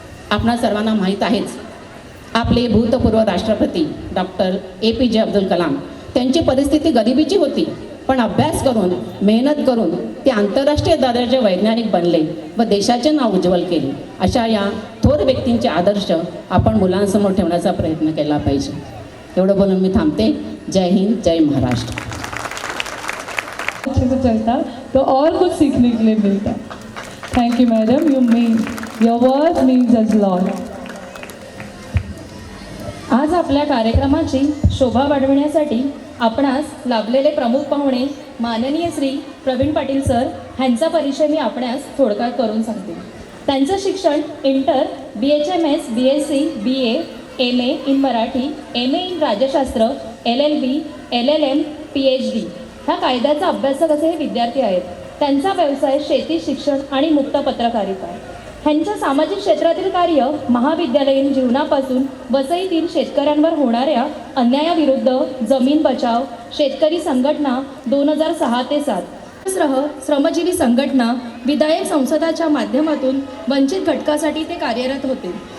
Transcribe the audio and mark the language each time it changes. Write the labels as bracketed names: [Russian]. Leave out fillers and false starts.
[Marathi] आपणा सर्वांना माहीत आहेच, आपले भूतपूर्व राष्ट्रपती डॉक्टर APJ अब्दुल कलाम त्यांची परिस्थिती गरिबीची होती, पण अभ्यास करून मेहनत करून ते आंतरराष्ट्रीय दर्जाचे वैज्ञानिक बनले व देशाचे नाव उज्ज्वल केले. अशा या थोर व्यक्तींचे आदर्श आपण मुलांसमोर ठेवण्याचा प्रयत्न केला पाहिजे. एवढं बोलून मी थांबते. जय हिंद, जय महाराष्ट्र. [Hindi] अच्छे से चलता तो और कुछ सीखने के लिए मिलता. [English] Thank you madam, your word means us lot. [Marathi] आज आपल्या कार्यक्रमाची शोभा वाढविण्यासाठी आपणास लाभलेले प्रमुख पाहुणे माननीय श्री प्रवीण पाटील सर ह्यांचा परिचय मी आपणास थोडक्यात करून सांगते. त्यांचं शिक्षण inter BHMS, BSc, BA, MA in Marathi, MA in राज्यशास्त्र, LLB, LLM, PhD ह्या कायद्याचा अभ्यासक असे हे विद्यार्थी आहेत. त्यांचा व्यवसाय शेती, शिक्षण आणि मुक्त पत्रकारिता. ह्यांच्या सामाजिक क्षेत्रातील कार्य महाविद्यालयीन जीवनापासून वसईतील शेतकऱ्यांवर होणाऱ्या अन्यायाविरुद्ध जमीन बचाव, शेतकरी संघटना 2006 ते 7, श्रमजीवी संघटना, विधायक संसदाच्या माध्यमातून वंचित घटकासाठी ते कार्यरत होते.